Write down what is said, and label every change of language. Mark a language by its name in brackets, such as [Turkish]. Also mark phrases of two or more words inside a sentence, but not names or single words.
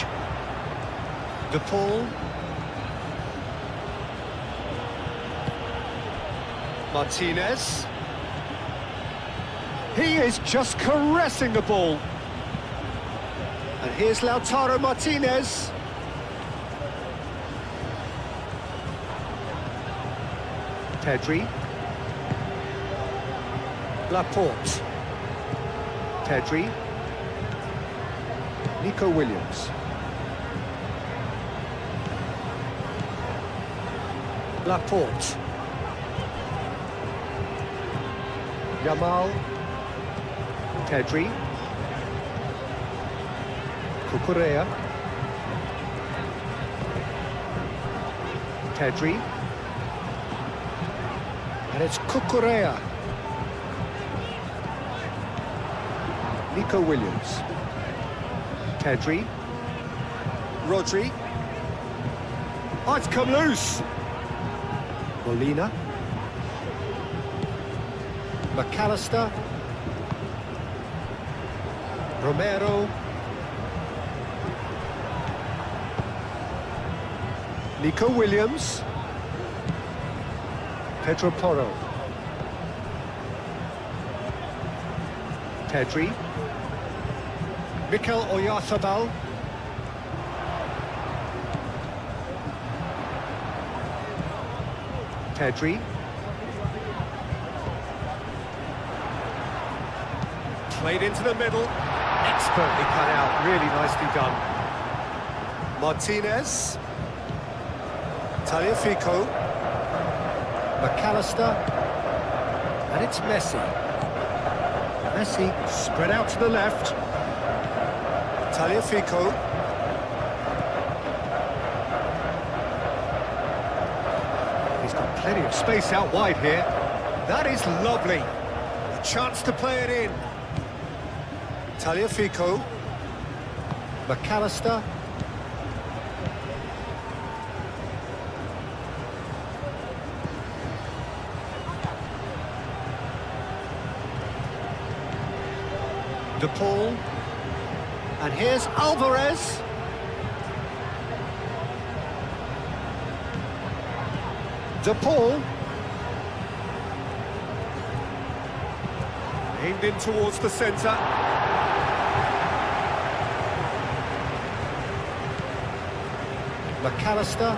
[English] De Paul. Martinez. He is just caressing the ball. And here's Lautaro Martinez. Pedri. Laporte. Pedri. Nico Williams. Laporte. Yamal. Pedri. Cucurella. Pedri. And it's Cucurella. Nico Williams. Pedri. Rodri. Oh, it's come loose. Molina. McAllister. Romero. Nico Williams. Pedro Porro. Pedri. Mikel Oyarzabal. Pedri. Played into the middle. Expertly cut out. Really nicely done. Martinez. Tagliafico. McAllister. And it's Messi. Messi spread out to the left. Tagliafico. He's got plenty of space out wide here. That is lovely. A chance to play it in. Tagliafico. McAllister. De Paul. And here's Alvarez. De Paul. Aimed in towards the centre. McAllister.